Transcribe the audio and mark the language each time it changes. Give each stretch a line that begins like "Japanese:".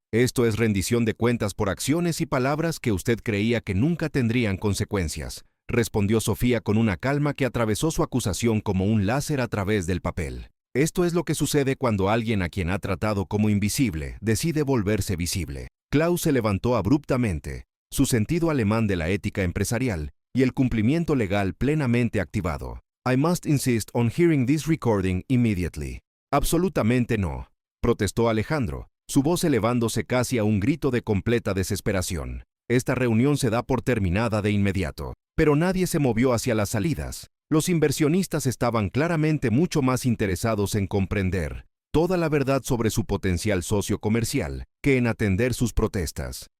Spanish: Esto es rendición de cuentas por acciones y palabras que usted creía que nunca tendrían consecuencias, respondió Sofía con una calma que atravesó su acusación como un láser a través del papel. Esto es lo que sucede cuando alguien a quien ha tratado como invisible decide volverse visible. Klaus se levantó abruptamente, su sentido alemán de la ética empresarial y el cumplimiento legal plenamente activado.
English: I must insist on hearing this recording immediately.
Spanish: Absolutamente no, protestó Alejandro, su voz elevándose casi a un grito de completa desesperación. Esta reunión se da por terminada de inmediato. Pero nadie se movió hacia las salidas. Los inversionistas estaban claramente mucho más interesados en comprender toda la verdad sobre su potencial socio comercial que en atender sus protestas.